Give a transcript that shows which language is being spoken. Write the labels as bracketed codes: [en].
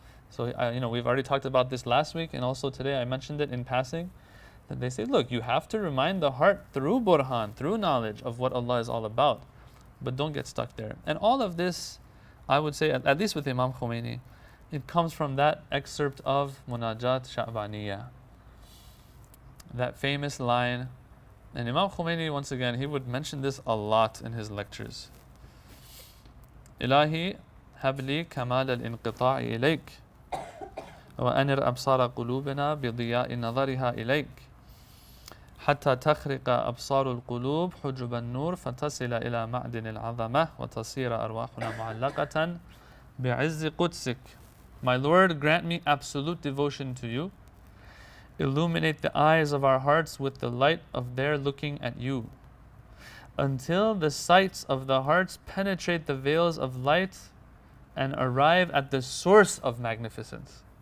[en] So we've already talked about this last week, and also today I mentioned it in passing, that they say, look, you have to remind the heart through burhan, through knowledge of what Allah is all about, but don't get stuck there. And all of this, I would say, at least with Imam Khomeini, it comes from that excerpt of Munajat Sha'baniyah, that famous line. And Imam Khomeini, once again, he would mention this a lot in his lectures. [ar] Ilahi habli kamal al-inqita'i ilayk wa anir absara qulubina bidiya'i nadhariha ilayk حتى تخرق أبصار القلوب حجب النور فتصل إلى معدن العظمة وتصير أرواحنا معلقة بعز قدسك. [en] My Lord, grant me absolute devotion to you. Illuminate the eyes of our hearts with the light of their looking at you, until the sights of the hearts penetrate the veils of light and arrive at the source of magnificence.